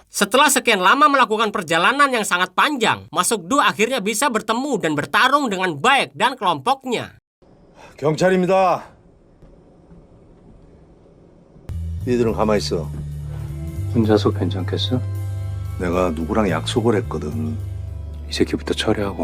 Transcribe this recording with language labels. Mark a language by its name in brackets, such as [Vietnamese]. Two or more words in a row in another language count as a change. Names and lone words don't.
[Indonesian] Setelah sekian lama melakukan perjalanan yang sangat panjang, Masukdu akhirnya bisa bertemu dan bertarung dengan Baek dan kelompoknya. [Korean] 경찰입니다. 니들은 가만히 있어. 혼자서 괜찮겠어? 내가 누구랑 약속을 했거든. 이 새끼부터 처리하고.